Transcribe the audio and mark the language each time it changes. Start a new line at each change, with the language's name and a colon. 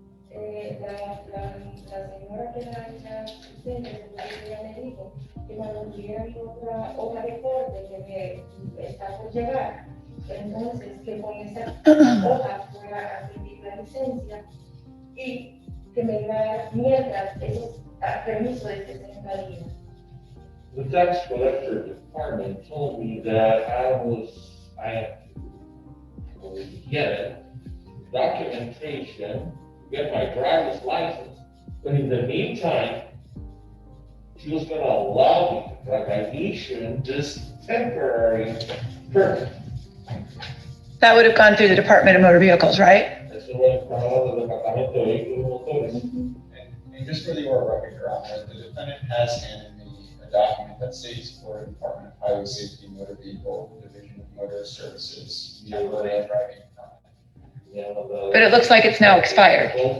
Spanish: La señora que era ella ella me dijo que cuando tuviera mi otra hoja de corte que me está por llegar, entonces que con esa hoja fuera a pedir la licencia y que me iba a dar mientras esos permisos de 60 días.
English: the tax collector department told me that I had to get documentation, get my driver's license, But in the meantime, she was gonna allow me, like, I issue this temporary permit. That would have gone through the Department of Motor Vehicles, right?
Spanish: Eso lo estaba del Departamento de Vehículos y Motores.
English: And just for the order record, Your Honor, the defendant has handed me a document that states for Department of Highway Safety Motor Vehicle Division of Motor Services, temporary driving permit. But it looks like it's now expired.